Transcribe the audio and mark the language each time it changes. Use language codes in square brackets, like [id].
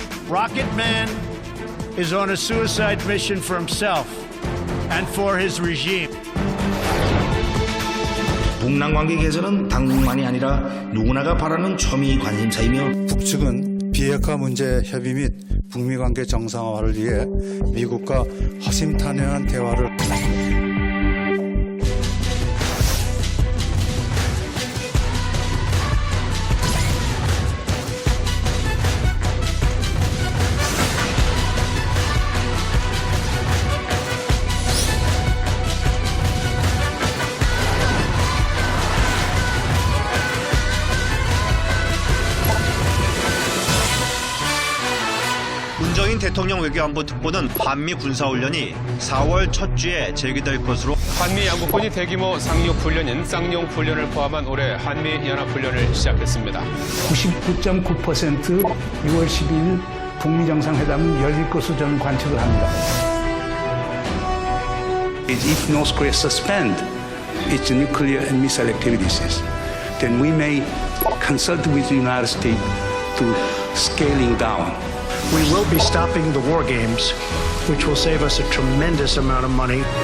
[en] Rocket Man is on a suicide mission for himself and for his regime. [ko] 북남 관계 개선은 당국만이 아니라 누구나가 바라는 초미 관심사이며 북측은 비핵화 문제 협의 및 북미 관계 정상화를 위해 미국과 허심탄회한 대화를 문정인 대통령 외교안보 특보는 한미 군사훈련이 4월 첫 주에 재개될 것으로 한미 양국군이 대규모 상륙 훈련인 쌍용 훈련을 포함한 올해 한미 연합 훈련을 시작했습니다. 99.9% 6월 12일 북미 정상회담은 열릴 것으로 저는 관측을 합니다. [en] If North Korea suspend its nuclear and missile activities, then we may consult with the United States to scaling down. We will be stopping the war games, which will save us a tremendous amount of money.